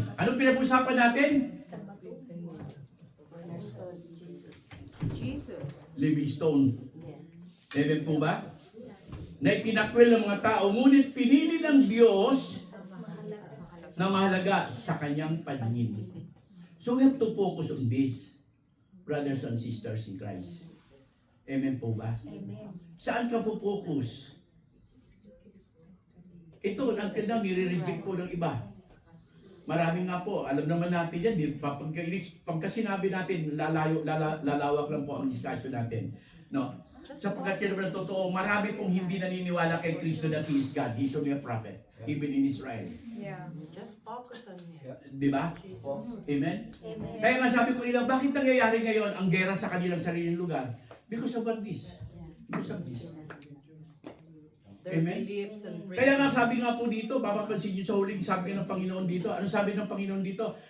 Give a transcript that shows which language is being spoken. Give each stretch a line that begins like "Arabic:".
Filipino: Anong pinag-usapan natin? Jesus. Living stone. Amen po ba? Na ipinakwil ng mga tao, ngunit pinili ng Diyos na mahalaga sa Kanyang paningin.
English: So we have to focus on this, brothers and sisters in Christ.
Filipino: Amen po ba?
English: Amen.
Filipino: Saan ka po focus? Ito, until now, nire-reject po ng iba. Marami nga po, alam naman natin yan, pagka sinabi natin, lalawak lang po ang discussion natin. No. Sapagkat yan naman ang totoo, marami pong hindi naniniwala kay Kristo
English: that He is God. He's only a prophet, even in Israel. Yeah. Just focus on Him.
Filipino: Di ba?
English: Jesus. Amen?
Filipino: Kaya nga sabi ko ilang, bakit nangyayari ngayon ang gera sa kanilang sariling lugar?
English: Because of what this? Because of this. Their Amen? beliefs and
Filipino: Kaya nga sabi nga po dito, papapansin nyo sa huling sabi ng Panginoon dito, ano sabi ng Panginoon dito?